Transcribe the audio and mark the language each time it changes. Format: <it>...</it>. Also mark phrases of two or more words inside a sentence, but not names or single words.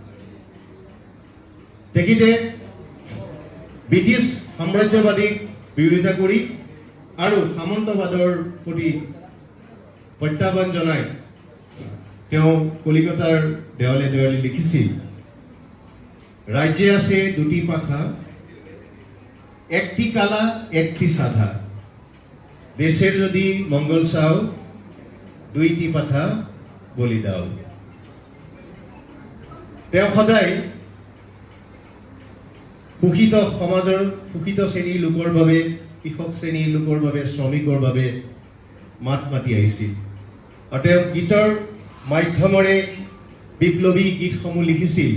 <as>তেখেতে ব্ৰিটিছ সাম্ৰাজ্যবাদীক বিৰোধিতা কৰি আৰু সামন্তবাদৰ প্ৰতি প্ৰত্যাহ্বান জনাই তেওঁ কলিকতাৰ দেৱালে দেৱালে লিখিছিল,</as> <bn>ৰাজ্যে আছে দুটি পাখা, একটি কালা একটি সাধা, দেশের যদি মঙ্গল চাও দুইটি পাঠা বলি দাও।</bn> <as>তেওঁ সদায় শোষিত সমাজৰ শোষিত শ্ৰেণীৰ লোকৰ বাবে, কৃষক শ্ৰেণীৰ লোকৰ বাবে, শ্ৰমিকৰ বাবে মাত মাতি আহিছিল, আৰু তেওঁ গীতৰ মাধ্যমেৰে বিপ্লৱী গীতসমূহ লিখিছিল।</as>